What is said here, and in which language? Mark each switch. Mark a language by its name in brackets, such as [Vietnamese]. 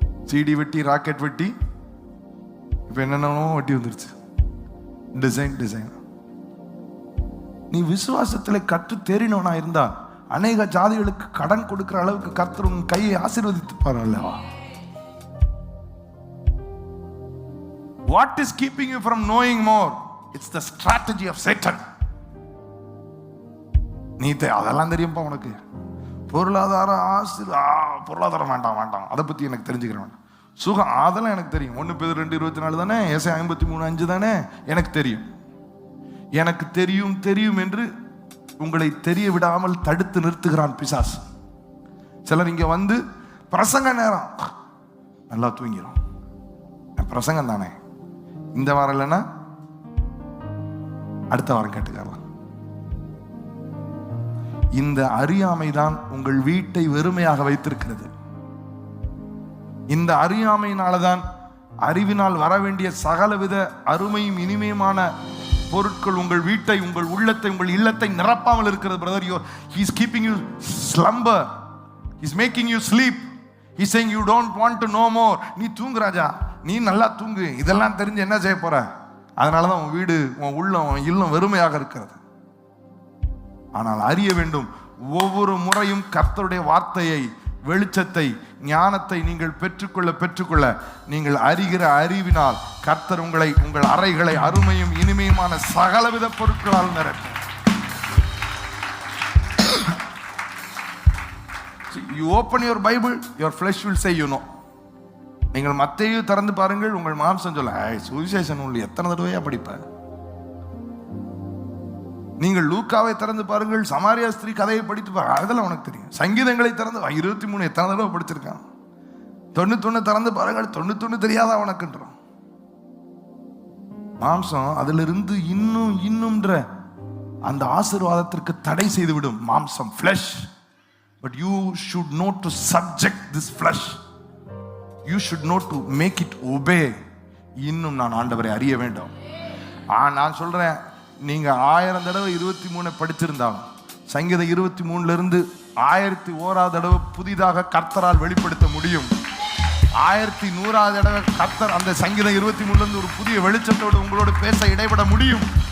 [Tamil] CD வட்டி, rocket வட்டி, இப்ப என்னென்னமோ வட்டி வந்துருச்சு. டிசைன். நீ விசுவாசத்துல கற்று தெரினவனா இருந்தா அநேக ஜாதிகளுக்கு கடன் கொடுக்கிற அளவுக்கு கர்த்தர் உன் கையை ஆசீர்வதித்துப்பார் அல்லவா? [English] What is keeping you from knowing more? It's the strategy of Satan. [Tamil] நீ அதெல்லாம் தெரியும்பா உனக்கு. பொருளாதாரம் வேண்டாம், அதை பத்தி எனக்கு தெரிஞ்சுக்கிறேன். சுகம் அதெல்லாம் எனக்கு தெரியும். 1 Peter 2:24 தானே, ஏசாயா 53:5 தானே எனக்கு தெரியும். எனக்கு தெரியும் என்று உங்களை தெரிய விடாமல் தடுத்து நிறுத்துகிறான் பிசாசு. சிலர் இங்க வந்து பிரசங்க நேரம் நல்லா தூங்கிறோம். பிரசங்கம் தானே, இந்த வாரம் இல்லைன்னா அடுத்த வாரம் கேட்டுக்கலாம். இந்த அறியாமைதான் உங்கள் வீட்டை வெறுமையாக வைத்திருக்கிறது. இந்த அறியாமையினாலதான் அறிவினால் வர வேண்டிய சகலவித அருமையும் இனிமையுமான பொருட்கள் உங்கள் வீட்டை, உங்கள் உள்ளத்தை, உங்கள் இல்லத்தை நிரப்பாமல் இருக்கிறது. Brother, [English] he is keeping you slumber, he is making you sleep, he is saying you don't want to know more. [Tamil] நீ தூங்கு ராஜா, நீ நல்லா தூங்கு, இதெல்லாம் தெரிஞ்சு என்ன செய்ய போற? அதனாலதான் உன் வீடு, உன் உள்ளம், உன் இல்லம் வெறுமையாக இருக்கிறது. ஆனால் அறிய வேண்டும், ஒவ்வொரு முறையும் கர்த்தருடைய வார்த்தையை, வெளிச்சத்தை, ஞானத்தை நீங்கள் பெற்றுக்கொள்ள நீங்கள் அறிகிற அறிவினால் கர்த்தர் உங்களை, உங்கள் அறைகளை அருமையும் இனிமையுமான சகலவித பொருட்களால் நிரப்பும். [English] You open your Bible, your flesh will say you know. [Tamil] நீங்கள் மத்தேயு திறந்து பாருங்கள், உங்கள் மாம்சம் சொல்ல சுவிசேஷ நூல் எத்தனை தடவையா படிப்ப. நீங்கள் லூக்காவை திறந்து பாருங்கள், சமாரியா ஸ்திரீ கதையை படித்து பாருங்க, அதெல்லாம் உனக்கு தெரியும். சங்கீதங்களை திறந்து 23 எத்தனை தடவை படிச்சிருக்கான். 91 திறந்து பாருங்கள், 91 தெரியாதா உனக்குன்றோம். மாம்சம் அதிலிருந்து இன்னும்ன்ற அந்த ஆசீர்வாதத்திற்கு தடை செய்துவிடும். மாம்சம், flesh. [English] But you should know to subject this flesh. You should know to make it obey. [Tamil] இன்னும் நான் ஆண்டவரை அறிய வேண்டும். நான் சொல்றேன், நீங்க 1000 தடவை 23 படிச்சிருந்தாலும் சங்கீதம் 23 இருந்து 1001 தடவை புதிதாக கர்த்தரால் வெளிப்படுத்த முடியும். 1100 தடவை கர்த்தர் அந்த சங்கீதம் 23 இருந்து ஒரு புதிய வெளிச்சத்தோடு உங்களோடு பேச இடைபட முடியும்.